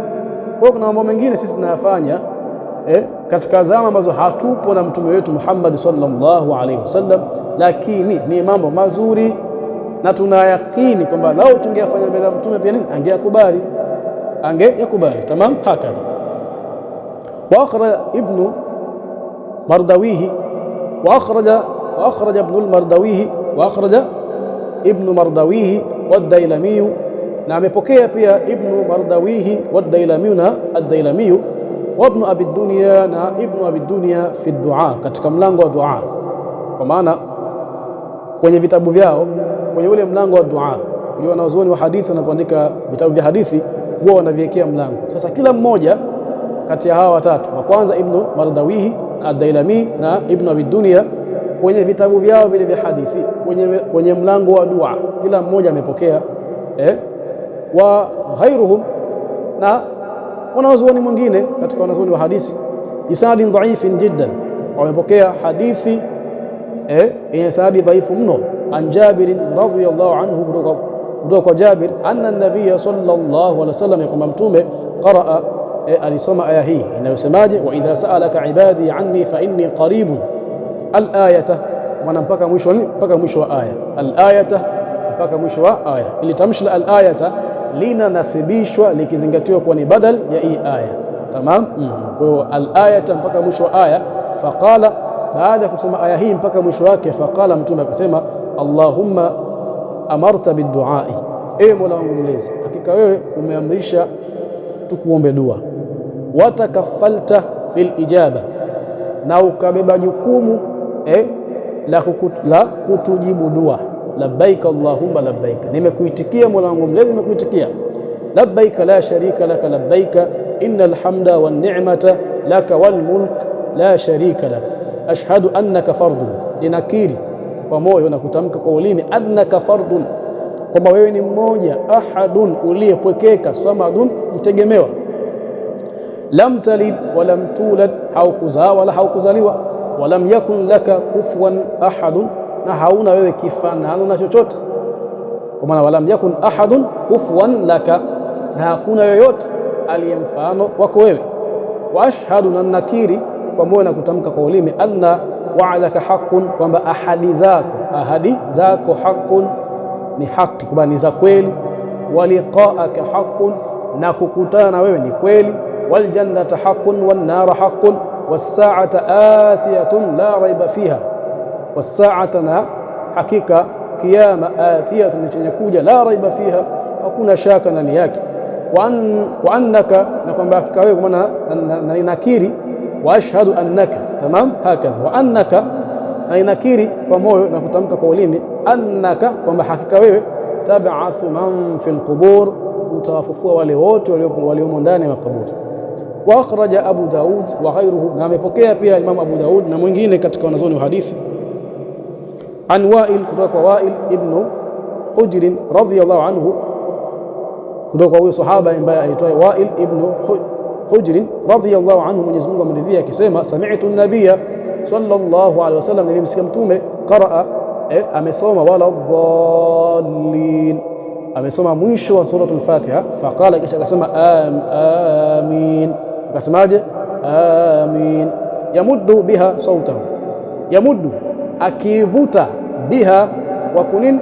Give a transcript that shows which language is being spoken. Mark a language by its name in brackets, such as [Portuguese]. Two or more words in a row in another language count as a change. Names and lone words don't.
[Swahili] Kwa hiyo kuna mambo mengine sisi tunayafanya katika zama ambazo hatupo na Mtume wetu Muhammad [Arabic] صلى الله عليه وسلم, [Swahili] lakini ni mambo mazuri, na tunayakini kwamba lao tungeyafanya mbele ya Mtume pia nini, angeyakubali. [Arabic] تمام، هكذا. وأخرج ابن مردويه، وأخرج ابن مردويه والديلمي, [Swahili] na amepokea pia ibnu Mardawihi wad-Dailami na ad-Dailami, wa ibnu Abi Dunya, na ibnu Abi Dunya [Arabic] في الدعاء, [Swahili] katika mlango wa dua, kwa maana kwenye vitabu vyao, kwenye ule mlango wa dua, ndio wanazuoni wa hadithi wanapoandika vitabu vya hadithi huwa wanaviwekea mlango. Sasa kila mmoja kati ya hawa watatu, wa kwanza ibnu Mardawihi, ad-Dailami na ibnu Abi Dunya, kwenye vitabu vyao vile vya hadithi, kwenye mlango wa dua, kila mmoja amepokea [Arabic] وغيرهم, [Swahili] na wanazuoni mwingine katika wanazuoni wa hadithi [Arabic] إسناد ضعيف جدا, [Swahili] wamepokea hadithi yenye sanadi dhaifu mno, an Jabir [Arabic] رضي الله عنه, [Swahili] kutoka kutoka kwa Jabir [Arabic] أن النبي صلى الله عليه وسلم, [Swahili] kwamba mtume qaraa, alisoma aya hii inayosemaje, [Arabic] وإذا سألك عبادي عني فإني قريب الآية, [Swahili] mpaka mwisho wa aya al-ayata, mpaka mwisho wa aya. Ili tamshi la al-ayata linanasibishwa likizingatiwa kuwa ni badal ya hii aya. Tamam. Kwa hiyo al-ayata mpaka mwisho wa aya. Faqala, baada ya kusoma aya hii mpaka mwisho wake, faqala, mtume akasema, [Arabic] اللهم أمرت بالدعاء, [Swahili] Mola wangu mlezi, hakika wewe umeamrisha tukuombe dua, [Arabic] وتكفلت بالإجابة, [Swahili] na ukabeba jukumu la kutujibu dua. [Arabic] لبيك اللهم لبيك, [Swahili] nimekuitikia Mola wangu mlezi, nimekuitikia. [Arabic] لبيك لا شريك لك لبيك إن الحمد والنعمة لك والملك لا شريك لك. أشهد أنك فرد, [Swahili] ninakiri kwa moyo na kutamka kwa ulimi, [Arabic] أنك فرد, [Swahili] kwamba wewe ni mmoja, ahadun, uliyepwekeka, samadun, mtegemewa, [Arabic] لم تلد ولم تولد, [Swahili] haukuzaa wala haukuzaliwa, [Arabic] ولم يكن لك كفوا أحد, [Swahili] na hauna wewe kifanano na chochote. Kwa maana [Arabic] ولم يكن أحد كفوا لك, [Swahili] na hakuna yoyote aliyemfano wako wewe. [Arabic] وأشهد, [Swahili] na nakiri kwa moyo na kutamka kwa ulimi, [Arabic] أن وعدك حق, [Swahili] kwamba ahadi zako haqqun, ni haki, kwamba ni za kweli. [Arabic] ولقاءك حق, [Swahili] na kukutana na wewe ni kweli. [Arabic] والجنة حق والنار حق والساعة آتية لا ريب فيها، والساعة, [Swahili] na hakika kiyama, [Arabic] atiyatun, [Swahili] ni chenye kuja, [Arabic] لا ريب فيها, [Swahili] hakuna shaka ndani yake. [Arabic] وأنك, [Swahili] na kwamba hakika wewe, kwa maana na inakiri, [Arabic] وأشهد أنك، تمام، هكذا، وأنك, [Swahili] na inakiri kwa moyo na kutamka kwa ulimi, annaka, kwamba hakika wewe, [Arabic] تبعث من في القبور, [Swahili] utawafufua wale wote waliomo ndani ya makaburi. [Arabic] وأخرج أبو داود وغيره, [Swahili] na amepokea pia Imam Abu Daud na mwingine katika wanazuoni wa hadithi, an Wa'il, kutoka kwa Wa'il ibn Hujr [Arabic] رضي الله عنه, [Swahili] kutoka kwa huyo sahaba ambaye aitwaye Wa'il ibn Hujr [Arabic] رضي الله عنه, [Swahili] Mwenyezi Mungu amridhia, akisema, [Arabic] سمعت النبي صلى الله عليه وسلم, [Swahili] nilimsikia mtume, qaraa, amesoma, [Arabic] ولا الضالين, [Swahili] amesoma mwisho wa suratul Fatiha. Faqala, kisha akasema, amin, akasemaje? Amin. [Arabic] يمد بها صوته، يمد, akivuta, biha, [Swahili] kwa kunini?